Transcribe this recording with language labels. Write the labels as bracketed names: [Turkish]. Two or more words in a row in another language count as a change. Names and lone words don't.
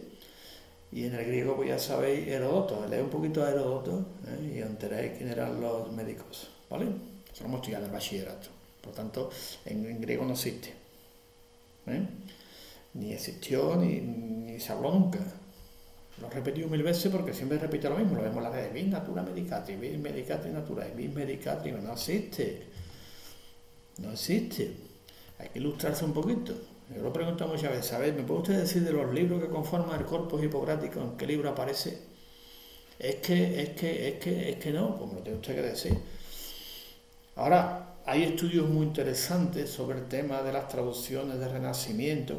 [Spanish] Y en el griego, pues ya sabéis, Heródoto, leed un poquito a Heródoto y enteréis quién eran los médicos, ¿vale? Eso lo hemos estudiado en el bachillerato. Por tanto, en griego no existe. Ni existió, ni se habló nunca. Lo he repetido 1000 veces porque siempre repito lo mismo. Lo vemos en la red, [Latin] vis natura medicatrix, vis medicatrix naturae, vis medicatrix, [Spanish] no existe. No existe. Hay que ilustrarse un poquito. Yo lo pregunto muchas veces, ¿sabes? ¿Me puede usted decir de los libros que conforman el corpus hipocrático en qué libro aparece? Es que no, pues me lo tiene usted que decir. Ahora, hay estudios muy interesantes sobre el tema de las traducciones de Renacimiento.